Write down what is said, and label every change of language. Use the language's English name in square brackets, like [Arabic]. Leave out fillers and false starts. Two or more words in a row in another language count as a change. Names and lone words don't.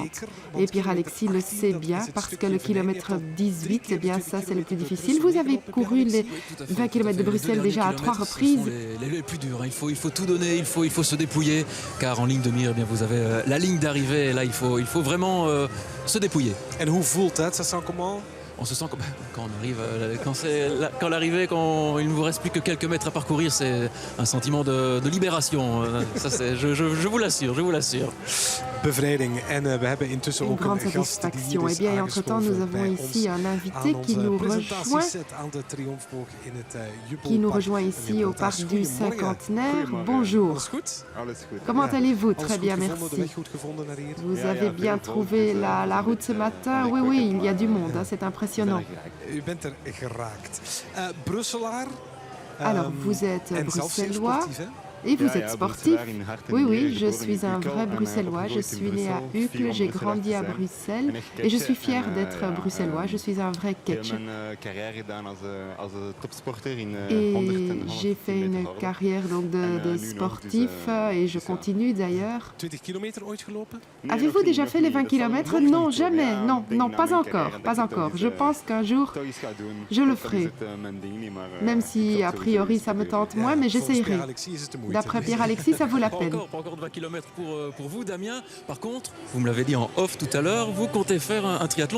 [French] Et Pierre-Alexis le sait bien parce que le kilomètre 18, eh bien ça c'est le plus difficile. Vous avez couru les 20 km de Bruxelles déjà à 3 reprises. Les plus durs, hein. Il faut tout donner, il faut se dépouiller, car en ligne de mire, eh bien, vous avez la ligne d'arrivée, et là il faut vraiment se dépouiller. [Dutch] En hoe voelt dat? [French] Ça sent comment? On se sent comme quand on arrive, quand l'arrivée, quand il ne vous reste plus que quelques mètres à parcourir, c'est un sentiment de libération. Ça, je vous l'assure, je vous l'assure. [Dutch] Bevrijding. En we hebben intussen [French] Une [Dutch] ook [French] grande [Dutch] een gast die [French] satisfaction. [Dutch] er [French] Eh [Dutch] is [French] bien, entre-temps, nous avons ici un invité qui nous rejoint ici au parc du Cinquantenaire. Bonjour. Comment allez-vous? Très bien, merci. Vous avez bien trouvé la route ce matin? Oui, oui, il y a du monde, hein, c'est impressionnant. [Dutch] U bent er geraakt. Brusselaar. [French] Alors, vous êtes [Dutch] en zelf zeer [French] bruxellois [Dutch] sportief, hè? [French] et vous êtes sportif. Oui, oui, je suis un vrai bruxellois. Je suis né à Uccle, j'ai grandi à Bruxelles et je suis fier d'être bruxellois. Je suis un vrai ketch. Et j'ai fait une carrière donc, de sportif et je continue d'ailleurs. [Dutch] 20 kilometer ooit gelopen? [French] Avez-vous déjà fait les 20 km? Non, jamais. Non, non, pas encore. Pas encore. Je pense qu'un jour, je le ferai. Même si, a priori, ça me tente moins, mais j'essayerai. D'après Pierre-Alexis, ça vaut la peine. Pas encore de 20 km pour vous, Damien. Par contre, vous me l'avez dit en off tout à l'heure, vous comptez faire un triathlon.